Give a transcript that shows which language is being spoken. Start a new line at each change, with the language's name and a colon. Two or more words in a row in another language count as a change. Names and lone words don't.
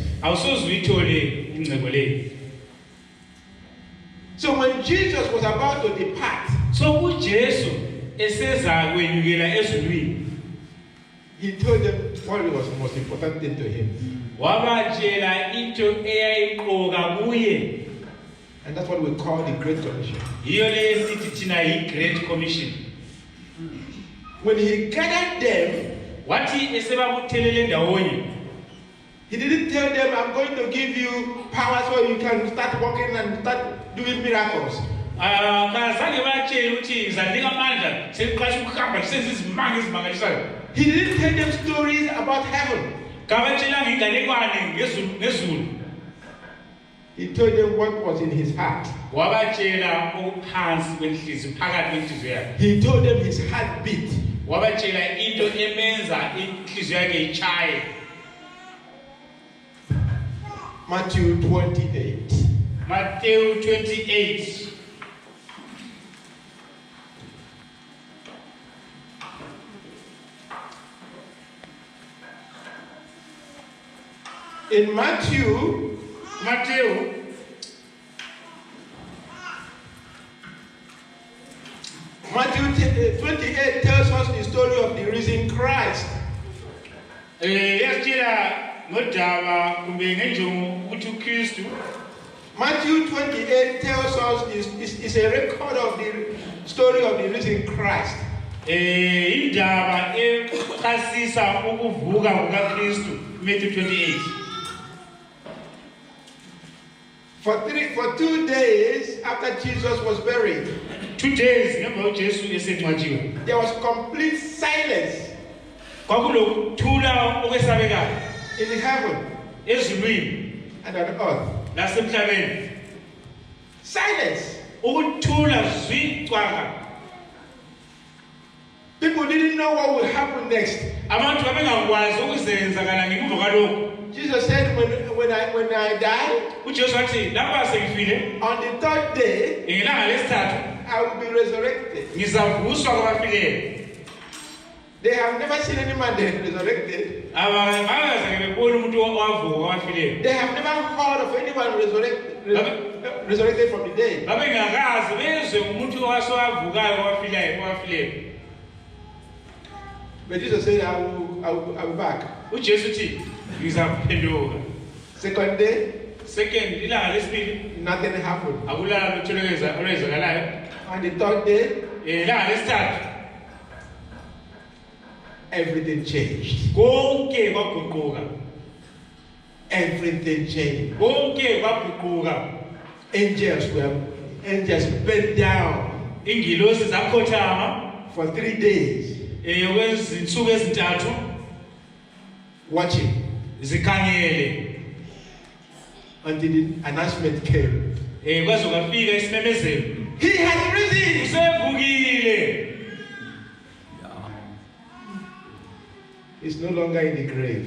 English: So when Jesus was about to depart, he told them what was the most important thing to him. And that's what we call the Great Commission.
North Ndebele: Yiyo le sithi thina yi-
English: Great Commission. When he gathered them,
North Ndebele: Wathi esebabuthelele ndawonye,
English: he didn't tell them, I'm going to give you power so you can start walking and start doing miracles.
North Ndebele: kazange batshele ukuthi ngizanika amandla sekuqasha ukuhamba senze izimanga ezimangalisayo.
English: He didn't tell them stories about heaven.
North Ndebele: Kabatshelanga inganekwane ngezulu.
English: He told them what was in his heart.
North Ndebele: Wabatshela okuphansi kwenhliziyo, phakathi kwenhliziyo yakhe.
English: He told them his heartbeat.
North Ndebele: Wabatshela into emenza inhliziyo yakhe ichaye.
English: Matthew 28. Matthew 28. In Matthew 28 tells us the story of the risen Christ.
North Ndebele: Yasitshela ngodaba kumbe ngenjongo ukuthi uKristu.
English: Matthew 28 tells us is a record of the story of the risen Christ.
North Ndebele: Indaba echasisa ukuvuka kukaKristu,
English: Matthew 28. For 2 days after Jesus was buried,
North Ndebele: 2 days ngemva uJesu esengcwatshiwe,
English: there was complete silence
North Ndebele: kwakulokuthula okwesabekayo
English: in heaven
North Ndebele: ezulwini
English: and on earth.
North Ndebele: nasemhlabeni.
English: Silence.
North Ndebele: Ukuthula zwi cwaka.
English: People didn't know what would happen next.
North Ndebele: Abantu babengakwazi ukuzenzakala ngemuva kwalokho.
English: Jesus said, when I die,
North Ndebele: uJesu wathi lapha sengifile,
English: on the 3rd day,
North Ndebele: ngelanga lesithathu
English: I will be resurrected.
North Ndebele: ngizavuswa kwabafileyo.
English: They have never seen any man resurrected.
North Ndebele: Abazange bebone umuntu owavuka kwabafileyo.
English: They have never heard of anyone resurrected from the dead.
North Ndebele: Babengakazi bezwe umuntu owasewavukayo kwabafileyo.
English: But Jesus said, I will be back.
North Ndebele: uJesu uthi ngizaphenduka.
English: 2nd day, Second,
North Ndebele: ilanga lesibili
English: nothing happened.
North Ndebele: akulala lutho olwenzakalayo.
English: On the 3rd day,
North Ndebele: Ilanga lesithathu
English: everything changed.
North Ndebele: konke kwaguquka.
English: Everything changed.
North Ndebele: Konke kwaguquka.
English: Angels bent down
North Ndebele: Ingilosi zakhothama
English: for 3 days,
North Ndebele: kwezinsuku ezintathu
English: watching
North Ndebele: zikhangele
English: until the announcement came.
North Ndebele: kwaze kwafika isimemezelo,
English: He has risen.
North Ndebele: usevukile.
English: He's no longer in the grave.